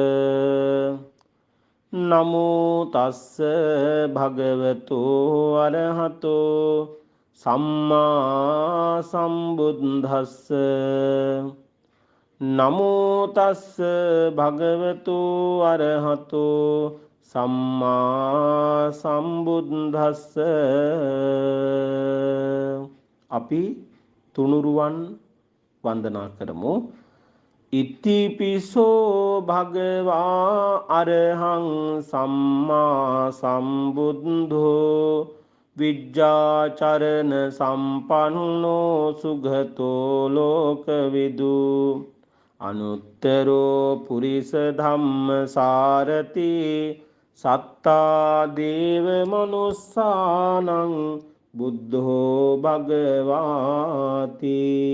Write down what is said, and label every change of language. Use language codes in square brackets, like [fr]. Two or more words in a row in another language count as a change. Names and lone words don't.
[pi] නමෝ තස්ස භගවතෝ අරහතෝ සම්මා සම්බුද්දස්ස. නමෝ තස්ස භගවතෝ අරහතෝ සම්මා සම්බුද්දස්ස. [si] අපි තුනුරුවන් වන්දනා කරමු. [pi] ඉතිපිසෝ භගවා අරහං සම්මා සම්බුද්ධෝ විජ්ජාචරණ සම්පන්නෝ සුගතෝ ලෝකවිදු අනුත්තරෝ පුරිස ධම්ම සාරති සත්තා දේව මනුස්සානං බුද්ධෝ භගවාති.